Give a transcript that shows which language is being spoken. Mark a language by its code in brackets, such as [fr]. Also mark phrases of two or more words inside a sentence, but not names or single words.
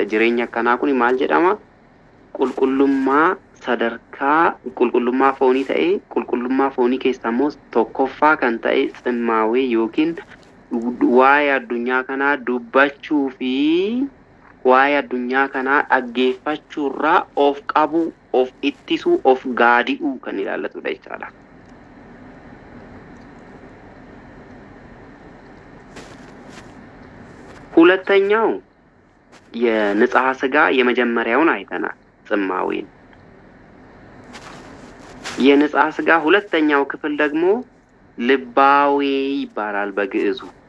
[om] Jireenya akkanaa kun maal jedhama? Qulqullummaa sadarkaa qulqullummaa foonii ta'ee qulqullummaa foonii keessaa immoo tokkoffaa kan ta'e ximmaawee yookiin waa'ee addunyaa kanaa dubbachuu fi waa'ee addunyaa kanaa dhaggeeffachuurraa of qabuu, of ittisuu, of gaadi'uu kan ilaallatudha jechaadha. [am] ሁለተኛው የንጽሐ ሥጋ የመጀመሪያውን አይተናል፣ ጽማዌን። የንጽሐ ሥጋ ሁለተኛው ክፍል ደግሞ ልባዌ ይባላል በግዕዙ።